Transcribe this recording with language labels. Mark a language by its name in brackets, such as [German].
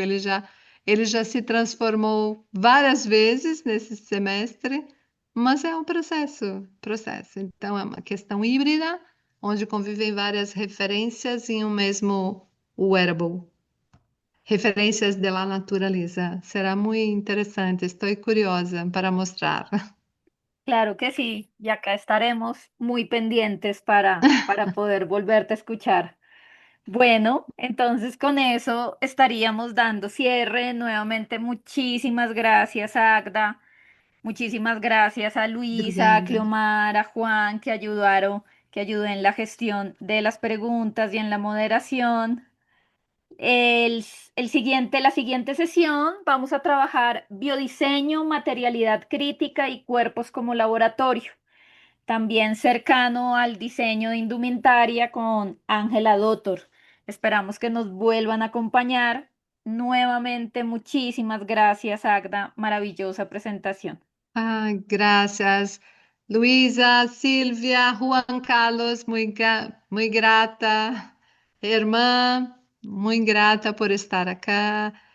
[Portuguese] Ele já se transformou várias vezes nesse semestre, mas é um processo. Então, é uma questão híbrida, onde convivem várias referências em um mesmo wearable. Referências [Spanish] de la naturaleza. [Portuguese] Será muito interessante, estou curiosa para mostrar. [Spanish] Claro que sí, y acá estaremos muy pendientes para poder volverte a escuchar. Bueno, entonces con eso estaríamos dando cierre. Nuevamente, muchísimas gracias, Agda. Muchísimas gracias a Luisa, a [Portuguese] Obrigada. [Spanish] Cleomar, a Juan, que ayudó en la gestión de las preguntas y en la moderación. La siguiente sesión vamos a trabajar biodiseño, materialidad crítica y cuerpos como laboratorio. También cercano al diseño de indumentaria con Ángela Dottor. Esperamos que nos vuelvan a acompañar. Nuevamente, muchísimas gracias, Agda. Maravillosa presentación. [Portuguese] Ai, graças. Luísa, Silvia, Juan Carlos, muito grata. Irmã, muito grata por estar acá.